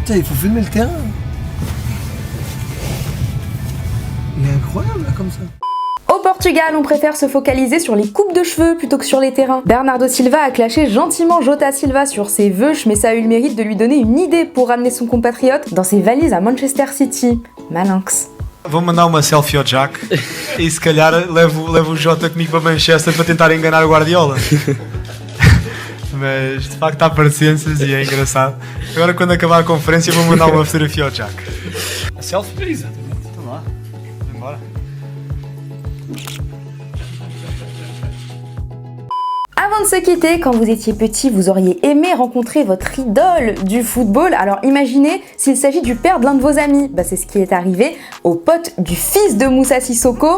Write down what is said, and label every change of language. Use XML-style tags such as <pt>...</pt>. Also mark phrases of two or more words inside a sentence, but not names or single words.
<fr>Tiens, il faut filmer le terrain. Il est incroyable là, comme ça. Au Portugal, on préfère se focaliser sur les coupes de cheveux plutôt que sur les terrains. Bernardo Silva a clashé gentiment Jota Silva sur ses veuches, mais ça a eu le mérite de lui donner une idée pour ramener son compatriote dans ses valises à Manchester City. Malinx.</fr> <pt>vou mandar uma selfie ao Jack e se calhar levo o Jota comigo para Manchester para tentar enganar o Guardiola. Mas de facto há parecenças e é engraçado. Agora quando acabar a conferência vou mandar uma fotografia ao Jack. A selfie? Exatamente. Então lá. Vamos embora.</pt> <fr>Avant de se quitter, quand vous étiez petit, vous auriez aimé rencontrer votre idole du football. Alors imaginez s'il s'agit du père de l'un de vos amis. Bah, c'est ce qui est arrivé au pote du fils de Moussa Sissoko.</fr>